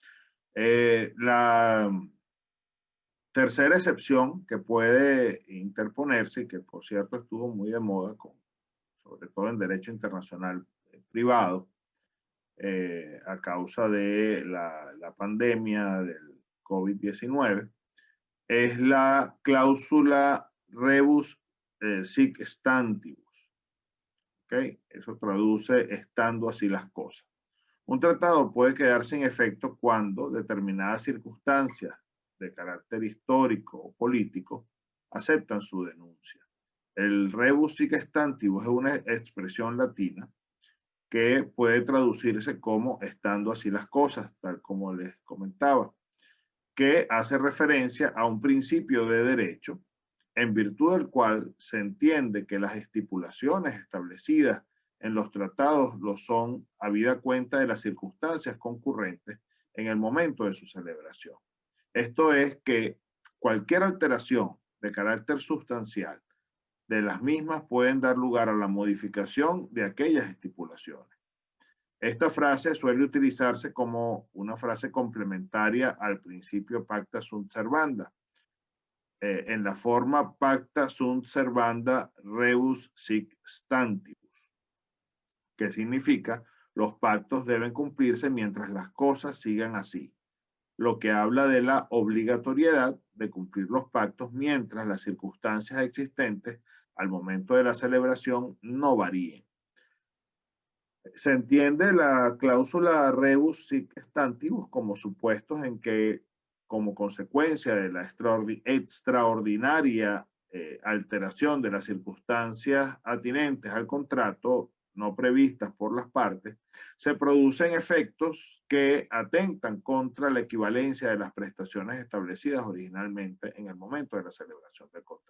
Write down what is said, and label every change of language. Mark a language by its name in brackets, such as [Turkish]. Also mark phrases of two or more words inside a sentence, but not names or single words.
[Spanish] La tercera excepción que puede interponerse, y que por cierto estuvo muy de moda, sobre todo en derecho internacional privado, a causa de la pandemia del COVID-19, es la cláusula [Latin] rebus sic stantibus. [Spanish] ¿Okay? Eso traduce estando así las cosas. Un tratado puede quedar sin efecto cuando determinadas circunstancias de carácter histórico o político aceptan su denuncia. El [Latin] rebus sic stantibus [Spanish] es una expresión latina que puede traducirse como estando así las cosas, tal como les comentaba, que hace referencia a un principio de derecho en virtud del cual se entiende que las estipulaciones establecidas en los tratados lo son habida cuenta de las circunstancias concurrentes en el momento de su celebración. Esto es que cualquier alteración de carácter sustancial de las mismas pueden dar lugar a la modificación de aquellas estipulaciones. Esta frase suele utilizarse como una frase complementaria al principio [Latin] pacta sunt servanda. [Spanish] En la forma [Latin] pacta sunt servanda rebus sic stantibus, [Spanish] que significa los pactos deben cumplirse mientras las cosas sigan así, lo que habla de la obligatoriedad de cumplir los pactos mientras las circunstancias existentes al momento de la celebración no varíen. Se entiende la cláusula [Latin] rebus sic stantibus [Spanish] como supuestos en que, como consecuencia de la extraordinaria alteración de las circunstancias atinentes al contrato no previstas por las partes, se producen efectos que atentan contra la equivalencia de las prestaciones establecidas originalmente en el momento de la celebración del contrato.